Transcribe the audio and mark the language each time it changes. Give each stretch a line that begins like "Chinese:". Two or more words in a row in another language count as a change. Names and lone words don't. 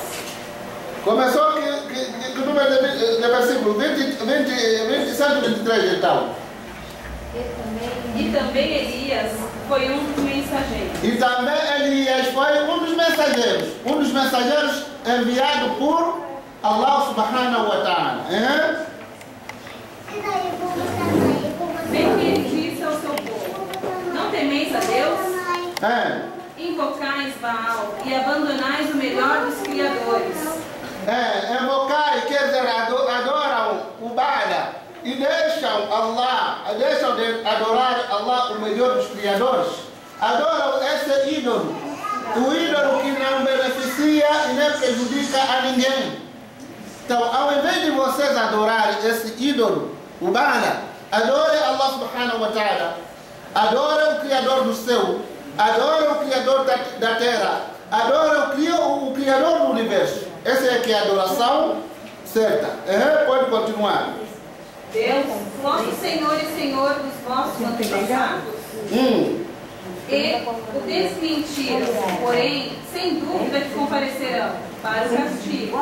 Portuguese: Começou que número de versículo 123 então. E também Elias foi um dos mensageiros. E também Elias foi um dos mensageiros. Um dos mensageiros enviado por Allah
Arabic: سبحانه وتعالى.
Portuguese: Vê que ele disse ao seu povo: não temeis a Deus? Invocais Baal e abandonais o melhor dos criadores. Invocai, quer dizer, adoram o Ba'la e deixam de adorar Allah, o melhor dos criadores. Adoram esse ídolo, o ídolo que não beneficia e nem prejudica a ninguém. Então, ao invés de vocês adorarem esse ídolo, o Ba'la, adorem Allah
Arabic: سبحانه وتعالى,
Portuguese: adorem o Criador do céu, adorem o Criador da terra, adorem o Criador do universo. Essa é que é a adoração certa. Pode continuar. Deus, nosso Senhor e Senhor dos vossos antepassados, e o desmentiram, porém, sem dúvida que comparecerão para o castigo.